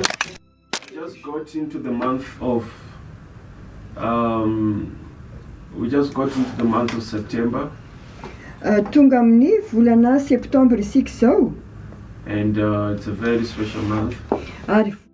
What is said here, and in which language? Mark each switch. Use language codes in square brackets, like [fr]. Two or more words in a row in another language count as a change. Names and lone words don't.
[en] Just got into the month of we just got into the month of September. [mg] Tonga amin'ny volana septembre isika zao. [en] And it's a very special month. [mg] Ary